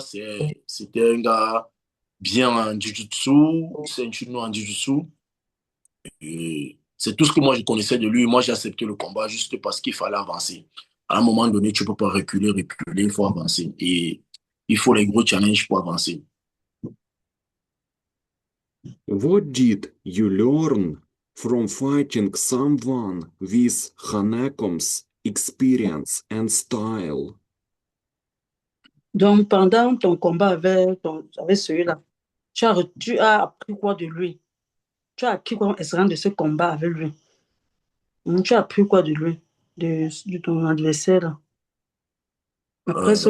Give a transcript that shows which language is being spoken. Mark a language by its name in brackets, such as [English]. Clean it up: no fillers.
[French] C'était un gars bien en jiu-jitsu, ceinture noire en jiu-jitsu. Et c'est tout ce que moi je connaissais de lui. Moi, j'ai accepté le combat juste parce qu'il fallait avancer. À un moment donné, tu ne peux pas reculer, il faut avancer. Et il faut les gros challenges pour avancer. [English] What did you learn from fighting someone with Hanekom's experience and style? [French] Donc, pendant ton combat avec celui-là, tu as appris quoi de lui? Tu as appris quoi de ce combat avec lui? Tu as appris quoi de lui, de ton adversaire là, après ce